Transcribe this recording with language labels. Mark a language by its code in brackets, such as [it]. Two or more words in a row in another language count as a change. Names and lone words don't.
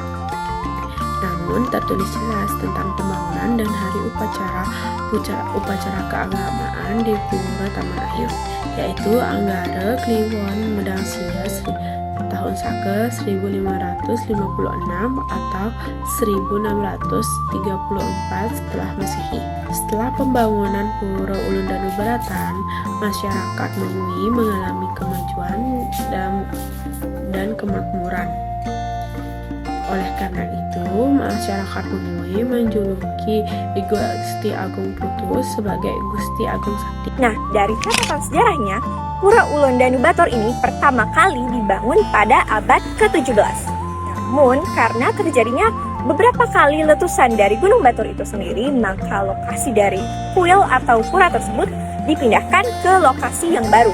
[id] Namun tertulis jelas tentang pembangunan dan hari upacara keagamaan di Pura Taman Air, yaitu Anggara Kliwon Medang Sia tahun Saka 1556 atau 1634 setelah Masehi. Setelah pembangunan Pura Ulundanu Bratan, masyarakat Mengui mengalami kemajuan dan kemakmuran. Oleh karena itu, masyarakat Mengui menjuluki Gusti Agung Putu sebagai Gusti Agung Sakti. Nah, dari catatan sejarahnya, Pura Ulundanu Batur ini pertama kali dibangun pada abad ke-17. Namun, karena terjadinya beberapa kali letusan dari Gunung Batur itu sendiri, maka lokasi dari kuil atau pura tersebut dipindahkan ke lokasi yang baru.